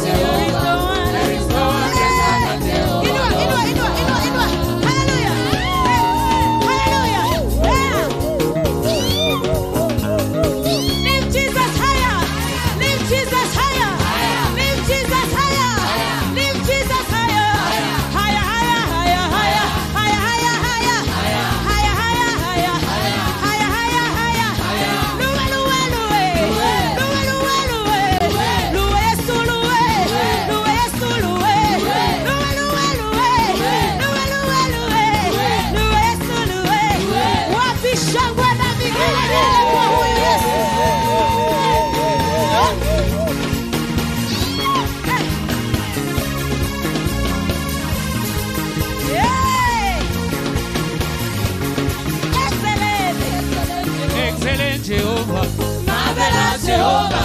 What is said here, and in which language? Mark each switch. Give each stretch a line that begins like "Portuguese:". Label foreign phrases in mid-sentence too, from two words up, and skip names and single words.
English: There is no one. Lift Jesus higher. Lift Jesus higher. Lift Jesus higher. Lift Jesus higher. Higher, higher, higher, higher, higher, higher, higher, higher, higher, higher, higher, higher, higher. Luwe, luwe, luwe. Luwe, luwe, luwe. Luwe, Yesu, luwe. Luwe, Yesu, luwe. Luwe, luwe, luwe. Luwe, luwe, luwe. Luwe, Yesu, luwe.
Swahili: Wapi shangwe na vigelegele kwa huyu Yesu. Yay!
English: Excellent. Excellent Jehovah, marvelous Jehovah.